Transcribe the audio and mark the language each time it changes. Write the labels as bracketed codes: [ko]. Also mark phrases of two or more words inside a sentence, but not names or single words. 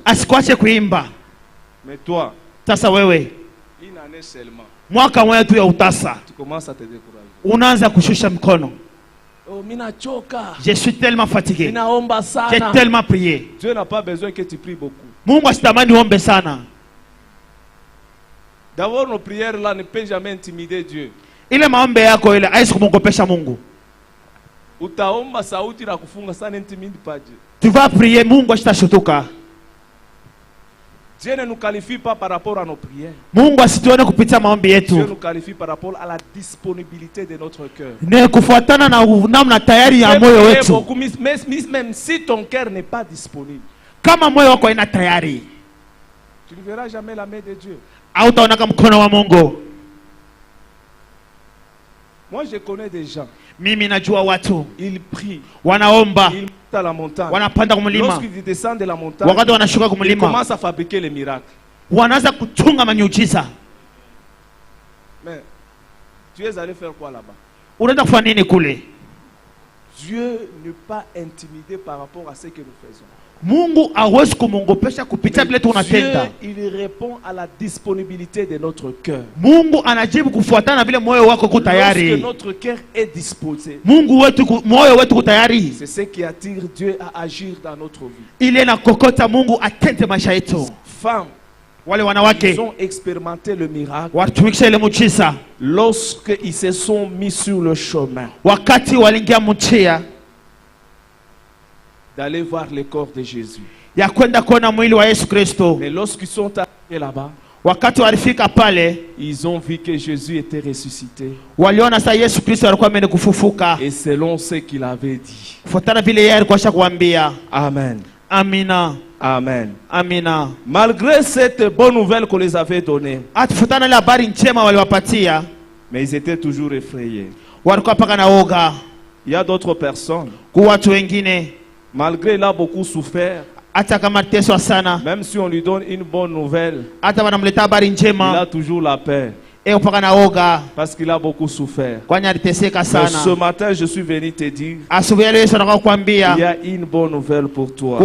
[fr] Mais toi, une année seulement, tu commences à te décourager. Je suis tellement fatigué. J'ai tellement prié. Dieu n'a pas besoin que tu pries beaucoup. D'abord, nos prières là ne peuvent jamais intimider Dieu. [sw] Utaomba sauti na kufunga sana [fr] intimide pas Dieu. Tu vas prier, [sw] Mungu atashutuka. [fr] Dieu ne nous qualifie pas par rapport à nos prières. [sw] Mungu asituone kupitia maombi yetu. [fr] Dieu nous qualifie par rapport à la disponibilité de notre cœur. [sw] Ne kufuatana na namna tayari ya moyo wetu. [fr] Même si ton cœur n'est pas disponible, [sw] kama moyo wako haina tayari, [fr] tu ne verras jamais la main de Dieu. [sw] Hautaona mkono wa Mungu. [fr] Moi je connais des gens. [sw] Mimi najua watu. [fr] Ils prient. [sw] Wanaomba. [fr] Ils montent à la montagne. [sw] Wanapanda kumlima. [fr] Lorsqu'ils descendent de la montagne, [sw] wakati wanashuka kumlima, [fr] ils commencent à fabriquer les miracles. [sw] Wanaanza kutunga miujiza. [fr] Mais tu es allé faire quoi là-bas? [sw] Unaenda kufanya nini kule? [fr] Dieu n'est pas intimidé par rapport à ce que nous faisons. [sw] Mungu hawezi kumongopesha kupitia vile tunatenda. [fr] Dieu, il répond à la disponibilité de notre cœur. [sw] Mungu anajibu kufuatana vile moyo wako uko tayari. [fr] Lorsque notre cœur est disposé, [sw] Mungu wetu moyo wetu uko tayari. [fr] C'est ce qui attire Dieu à agir dans notre vie. [sw] Ile na kokota Mungu atende maisha yetu. [fr] Femmes, [sw] wale wanawake, [fr] ils ont expérimenté le miracle [sw] watumikisha ile muujiza [fr] lorsque ils se sont mis sur le chemin. [sw] Wakati walingia mchia [fr] d'aller voir le corps de Jésus. [sw] Ya kwenda kuona mwili wa Yesu Kristo. [fr] Mais lorsqu'ils sont arrivés là-bas, [sw] wakati walifika pale, [fr] ils ont vu que Jésus était ressuscité. [sw] Waliona sa Yesu Kristo alikuwa amekufufuka. [fr] Et selon ce qu'il avait dit. [sw] Fuatana vile yeye alikuwa ashakuambia. [fr] Amen. [sw] Amina. [fr] Amen. [sw] Amina. [fr] Malgré cette bonne nouvelle qu'on les avait donnée, [sw] atfuatana ile habari njema waliwapatia, [fr] mais ils étaient toujours effrayés. [sw] Walikuwa paka na oga. [fr] Il y a d'autres personnes. [sw] Kwa watu wengine, [fr] malgré il a beaucoup souffert, même si on lui donne une bonne nouvelle, il a toujours la paix. Parce qu'il a beaucoup souffert. Ce matin, je suis venu te dire, il y a une bonne nouvelle pour toi.